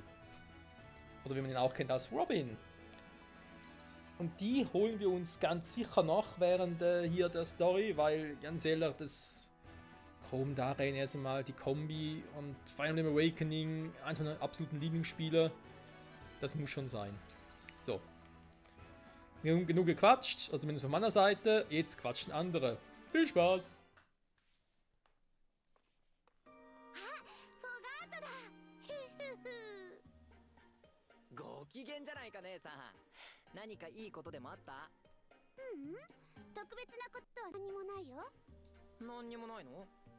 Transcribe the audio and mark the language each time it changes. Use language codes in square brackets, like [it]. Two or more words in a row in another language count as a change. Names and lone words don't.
[de] Oder wie man ihn auch kennt als Robin. Und die holen wir uns ganz sicher noch während hier der Story, weil ganz ehrlich, das Chrom Darein erstmal die Kombi und Fire Emblem Awakening, eins meiner absoluten Lieblingsspiele, das muss schon sein. So. Genug gequatscht, also zumindest von meiner Seite. Jetzt quatschen andere. Viel Spaß! [ja] ご機嫌じゃないか姉さん。何かいいことでもあった？特別なことは何もないよ。何にもないの？